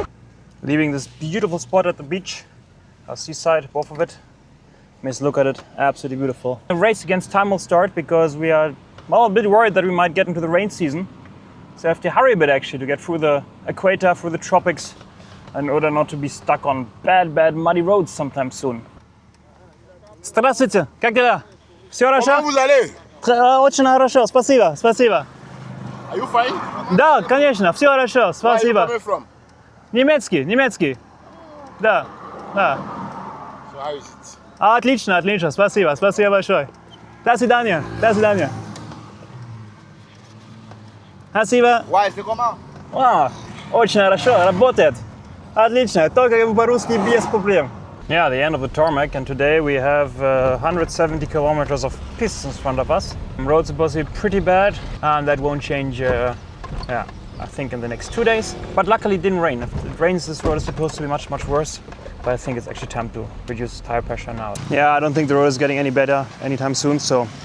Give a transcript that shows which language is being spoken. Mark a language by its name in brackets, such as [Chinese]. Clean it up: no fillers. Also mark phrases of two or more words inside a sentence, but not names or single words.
[English] Leaving this beautiful spot at the beach, seaside, both of it. Let's look at it, absolutely beautiful. The race against time will start because we are a bit worried that we might get into the rain season. So I have to hurry a bit actually to get through the equator, through the tropics, in order not to be stuck on bad muddy roads sometime soon. [Russian] Здравствуйте, как дела? Все хорошо? [French] Comment vous allez? [Russian] Очень хорошо, спасибо, спасибо. [English] Are you fine? [Russian] Да, конечно, все хорошо, [English] Where are you [Russian] спасибо. [English] coming from? [Russian] Немецкий. Да. [English] So how is it? [Russian] Отлично, спасибо большое. До свидания. Спасибо. [French] Ouais, c'est comment? [Russian] Очень хорошо, работает. Отлично, только по-русски без проблем. [English] Yeah, the end of the tarmac, and today we have 170 kilometers of pistes in front of us. The road's supposed to be pretty bad, and that won't change, I think in the next 2 days. But luckily it didn't rain. If it rains, this road is supposed to be much worse. But I think it's actually time to reduce tire pressure now. Yeah, I don't think the road is getting any better anytime soon, so.